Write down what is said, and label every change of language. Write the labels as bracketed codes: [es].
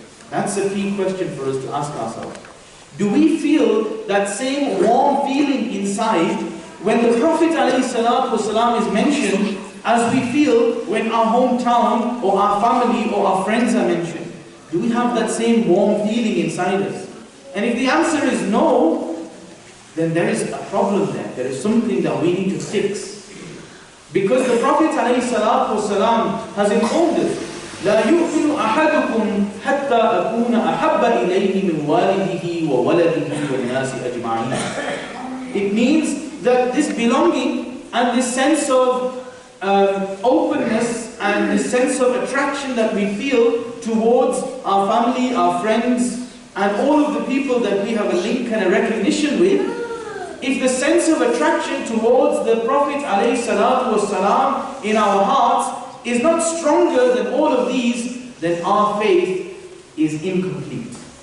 [en] That's a key question for us to ask ourselves. Do we feel that same warm feeling inside when the Prophet ﷺ is mentioned as we feel when our hometown or our family or our friends are mentioned? Do we have that same warm feeling inside us? And if the answer is no, then there is a problem there. There is something that we need to fix. Because the Prophet ﷺ has informed us, [ar] لا يؤمن أحدكم حتى أكون أحب إليه من والده وولده والناس أجمعين. [en] It means that this belonging and this sense of openness and this sense of attraction that we feel towards our family, our friends, and all of the people that we have a link and a recognition with, if the sense of attraction towards the Prophet ﷺ in our hearts is not stronger than all of these, then our faith is incomplete.